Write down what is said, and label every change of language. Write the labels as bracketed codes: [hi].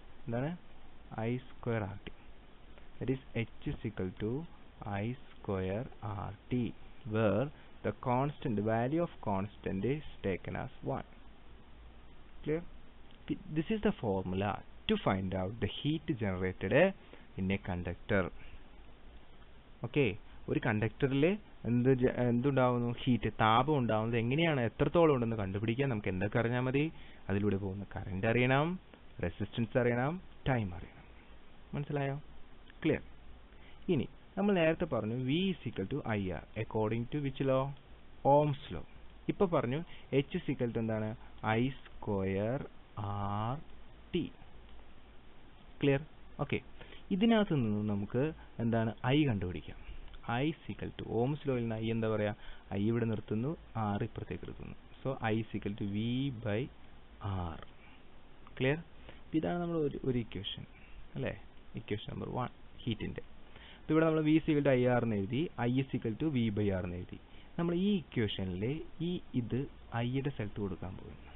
[ml] എന്താണ് [en] I square R T? That is H is equal to I square R T, where the value of constant is taken as 1. Clear? This is the formula to find out the heat generated in a conductor. [ml] Okay, ഒരു കണ്ടക്ടറിൽ എന്തുണ്ടാവുന്നു, heat, താപം ഉണ്ടാവുന്നത് എങ്ങനെയാണ്, എത്രത്തോളം ഉണ്ടെന്ന് കണ്ടുപിടിക്കാൻ നമുക്ക് എന്തൊക്കെ അറിഞ്ഞാൽ മതി? അതിലൂടെ പോകുന്ന കറണ്ട് അറിയണം, റെസിസ്റ്റൻസ് അറിയണം, ടൈം അറിയണം. മനസ്സിലായോ? ക്ലിയർ? ഇനി നമ്മൾ നേരത്തെ പറഞ്ഞു [en] V is equal to IR according to which law? Ohm's law. [ml] ഇപ്പോൾ പറഞ്ഞു [en] H is equal to [ml] എന്താണ്, [en] I square R T. [ml] Clear? Okay, ഇതിനകത്ത് നിന്ന് നമുക്ക് എന്താണ് I കണ്ടുപിടിക്കാം. [en] I is equal to [ml] Ohm's law യിൽ നിന്ന് I എന്താ പറയുക, I ഇവിടെ നിർത്തുന്നു, R ഇപ്പുറത്തേക്ക് എടുക്കുന്നു. So [en] I is equal to V by R. [ml] Clear? ഇതാണ് നമ്മൾ ഒരു ഇക്വേഷൻ അല്ലേ, ഇക്വേഷൻ നമ്പർ 1. ഹീറ്റിൻ്റെ. അപ്പോൾ ഇവിടെ നമ്മൾ V = IR എന്ന് എഴുതി, I = V/R എന്ന് എഴുതി. നമ്മൾ ഈ ഇക്വേഷനിൽ ഇത് ഐയുടെ സ്ഥലത്ത് കൊടുക്കാൻ പോകും.